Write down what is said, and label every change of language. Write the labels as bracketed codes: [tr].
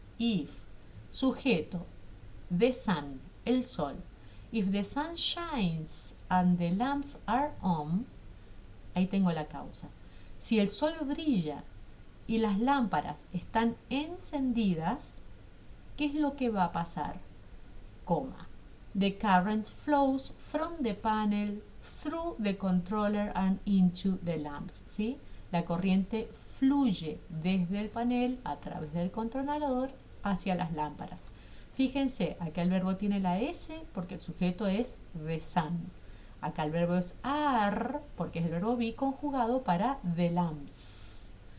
[en] If, [es] sujeto, [en] the sun, [es] el sol. [en] If the sun shines and the lamps are on, [es] ahí tengo la causa. Si el sol brilla y las lámparas están encendidas, ¿qué es lo que va a pasar? Coma. [en] The current flows from the panel through the controller and into the lamps. ¿Sí? [es] La corriente fluye desde el panel a través del controlador hacia las lámparas. Fíjense, acá el verbo tiene la S porque el sujeto es the sun. Acá el verbo es are porque es el verbo be conjugado para the lamps.